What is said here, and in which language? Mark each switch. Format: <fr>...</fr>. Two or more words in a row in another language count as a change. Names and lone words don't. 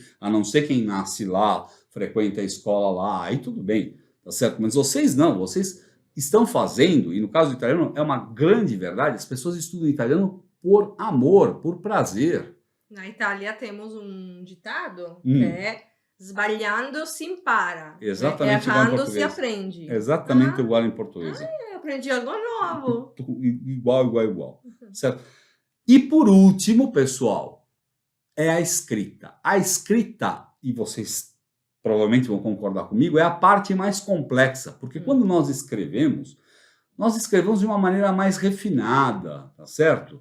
<pt>A não ser quem nasce lá, frequenta a escola lá. Aí tudo bem. Tá certo? Mas vocês não. Vocês estão fazendo, e no caso do italiano é uma grande verdade, as pessoas estudam italiano por amor, por prazer. Na Itália temos um ditado que é</pt> <it>sbagliando si impara.</it> <pt>Exatamente igual em Errando português. se aprende. Exatamente igual em português. Eu aprendi algo novo. Igual. Certo? E por último, pessoal, é a escrita. A escrita, e vocês provavelmente vão concordar comigo, é a parte mais complexa, porque quando nós escrevemos de uma maneira mais refinada, tá certo?</pt>